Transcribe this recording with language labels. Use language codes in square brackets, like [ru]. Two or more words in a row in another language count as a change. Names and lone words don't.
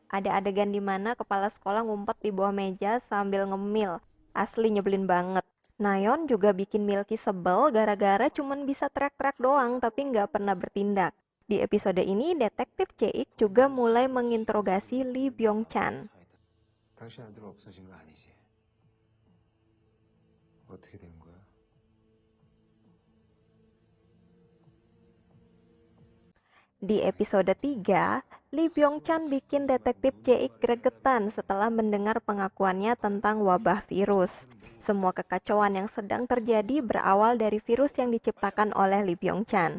[id] Ada adegan di mana kepala sekolah ngumpet di bawah meja sambil ngemil. Asli nyebelin banget. Nayeon juga bikin Milky sebel gara-gara cuman bisa teriak-teriak doang tapi nggak pernah bertindak. Di episode ini, detektif Jae-ik juga mulai menginterogasi Lee Byung-chan. [ko] 당신 아들 없어진 거 아니지? 어떻게 된 거야? [id] Di episode 3, Lee Byung-chan bikin detektif Jae-ik gregetan setelah mendengar pengakuannya tentang wabah virus. Semua kekacauan yang sedang terjadi berawal dari virus yang diciptakan oleh Lee Byung-chan.